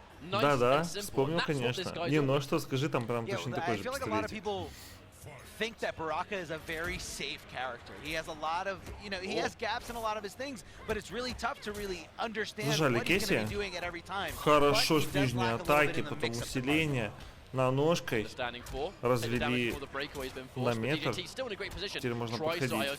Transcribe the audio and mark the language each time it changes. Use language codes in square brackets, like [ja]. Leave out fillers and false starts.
[ru] Да, вспомнил, конечно. Не, ну а что, скажи, там прям точно такой же пистолетик. [en] Think that Baraka is a very safe character. He has a lot of, you know, he has gaps in a lot of his things, but it's really tough to really understand what he's going to be doing at every time. [ru] Хорошо с нижней атаки, потом усиление. На ножкой развели на метр. Теперь можно подходить.